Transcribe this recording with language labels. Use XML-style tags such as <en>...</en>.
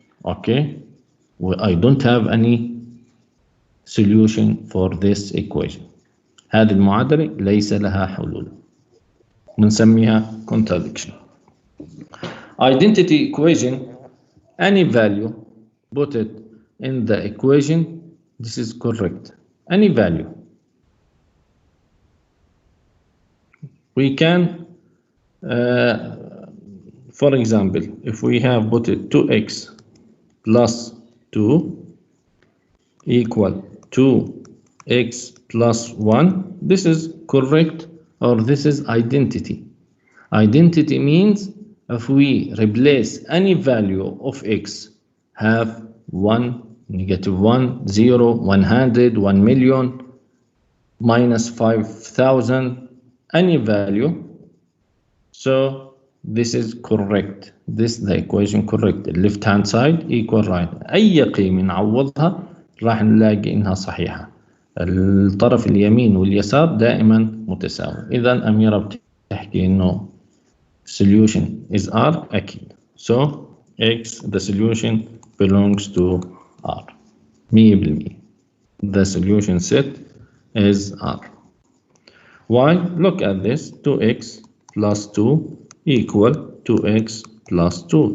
<en>Okay, well, I don't have any solution for this equation.</en> <ar>هذه المعادلة ليس لها حلول، بنسميها contradiction.</ar> <en>Identity equation, any value put it in the equation, this is correct. Any value. We can for example, if we have put it 2x plus 2 equal 2x plus 1, this is correct, or this is identity. Identity means if we replace any value of x, half, 1, negative 1, 0, 100, 1 million, minus 5,000, any value, so this is correct. This the equation correct. Left hand side equal right.</en> <ar>أي قيمة نعوضها راح نلاقي إنها صحيحة. الطرف اليمين واليسار دائما متساوي. إذا أميرة بتحكي إنه</ar> <en>solution is R</en> <ar>أكيد.</ar> <en>So X the solution belongs to R. 100%. The solution set is R. Why? Look at this. 2x plus 2 equal 2x plus 2.</en>